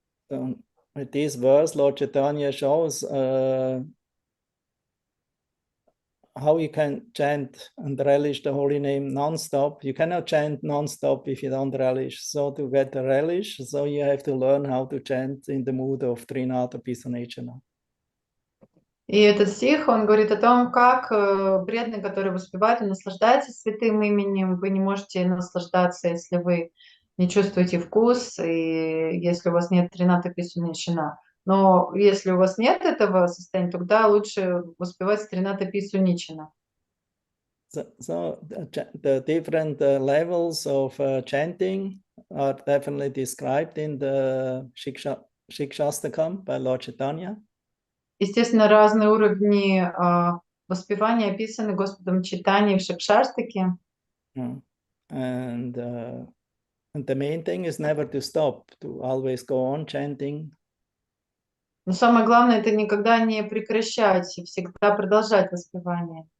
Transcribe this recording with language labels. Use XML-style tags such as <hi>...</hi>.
<en>So, with this verse, Lord Chaitanya shows how you can chant and relish the holy name non-stop. You cannot chant non-stop if you don't relish. So to get the relish, so you have to learn how to chant in the mood of Trinata Pisanechana.</en> <ru>И этот стих, он говорит о том, как преданный, который воспевает и наслаждается святым именем, вы не можете наслаждаться, если вы не чувствуете вкус, и если у вас нет Трината Писуничана. Но если у вас нет этого состояния, тогда лучше воспевать Трината Писуничана.</ru> <en>So the different levels of chanting are definitely described in the Shikshastakam by Lord Chaitanya.</en> <ru>Естественно, разные уровни воспевания описаны Господом Чайтаньей в Шикшаштаке.</ru> <en>And the main thing is never to stop, to always go on chanting.</en> <ru>Но самое главное — это никогда не прекращать и всегда продолжать воспевание.</ru>